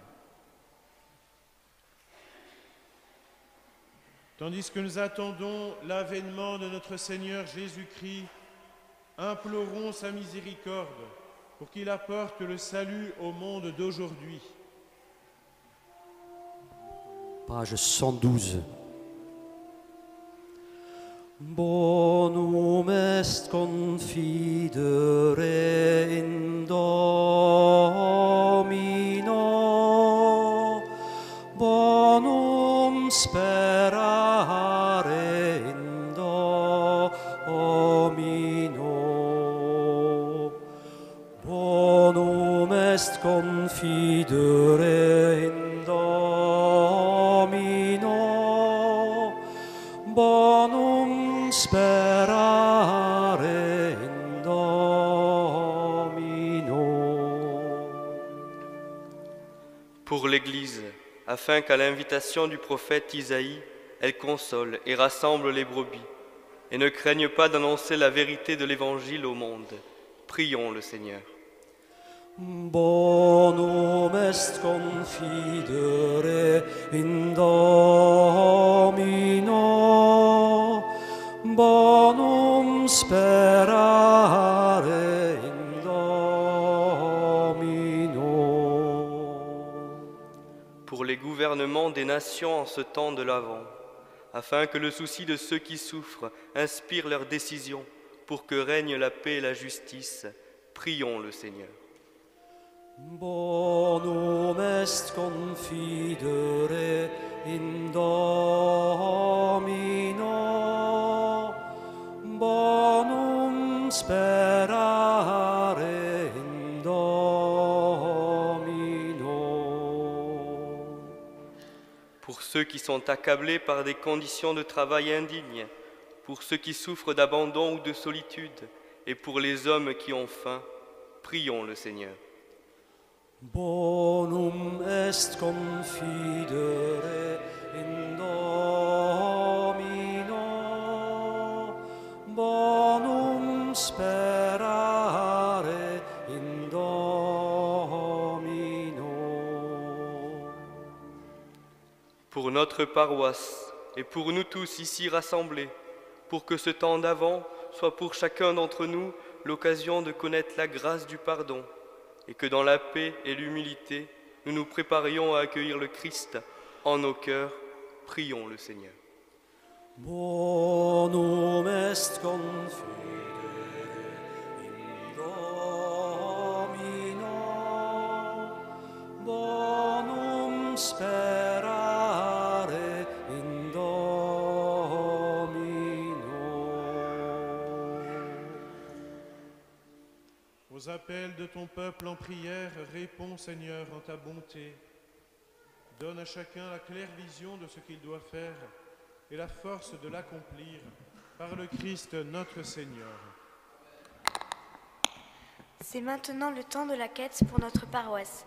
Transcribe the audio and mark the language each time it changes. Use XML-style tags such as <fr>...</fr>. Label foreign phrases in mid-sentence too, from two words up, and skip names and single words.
<fr>Tandis que nous attendons l'avènement de notre Seigneur Jésus-Christ, implorons sa miséricorde pour qu'il apporte le salut au monde d'aujourd'hui. Page 112.</fr> <la>Bonum est confidere in Domino, bonum sperare in Domino, bonum est confidere in Domino, bonum sperare in Domino.</la> <fr>Pour l'Église, afin qu'à l'invitation du prophète Isaïe, elle console et rassemble les brebis, et ne craigne pas d'annoncer la vérité de l'Évangile au monde. Prions le Seigneur.</fr> <la>Bonum est confidere in Domino, bonum sperare in Domino.</la> <fr>Pour les gouvernements des nations en ce temps de l'Avent, afin que le souci de ceux qui souffrent inspire leurs décisions, pour que règne la paix et la justice, prions le Seigneur.</fr> <la>Bonum est confidere in Domino, bonum sperare in Domino.</la> <fr>Pour ceux qui sont accablés par des conditions de travail indignes, pour ceux qui souffrent d'abandon ou de solitude, et pour les hommes qui ont faim, prions le Seigneur.</fr> <la>Bonum est confidere in Domino, bonum sperare in Domino.</la> <fr>Pour notre paroisse et pour nous tous ici rassemblés, pour que ce temps d'Avent soit pour chacun d'entre nous l'occasion de connaître la grâce du pardon, et que dans la paix et l'humilité, nous nous préparions à accueillir le Christ en nos cœurs, prions le Seigneur.</fr> <la>Bonum est confidere in Domino, bonum sperare in Domino.</la> <fr>Aux appels de ton peuple en prière, réponds Seigneur en ta bonté. Donne à chacun la claire vision de ce qu'il doit faire et la force de l'accomplir par le Christ notre Seigneur. C'est maintenant le temps de la quête pour notre paroisse.</fr>